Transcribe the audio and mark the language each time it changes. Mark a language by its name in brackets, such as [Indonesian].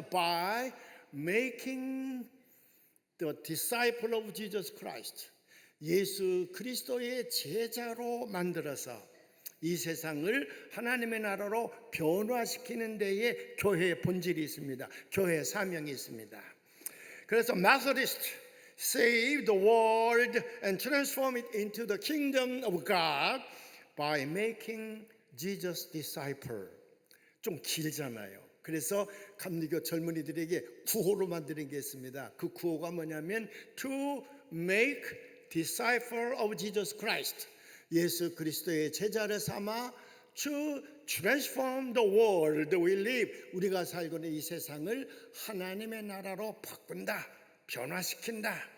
[English] By making the disciple of Jesus Christ, [Korean] 예수 그리스도의 제자로 만들어서 이 세상을 하나님의 나라로 변화시키는 데에 교회의 본질이 있습니다. 교회의 사명이 있습니다. 그래서 [English] Methodist save the world and transform it into the kingdom of God by making Jesus disciple. [Korean] 좀 길잖아요. 그래서 감리교 젊은이들에게 구호로 만드는 게 있습니다. 그 구호가 뭐냐면 [English] to make disciple of Jesus Christ, [Korean] 예수 그리스도의 제자를 삼아 [English] to transform the world we live, [Korean] 우리가 살고 있는 이 세상을 하나님의 나라로 바꾼다, 변화시킨다.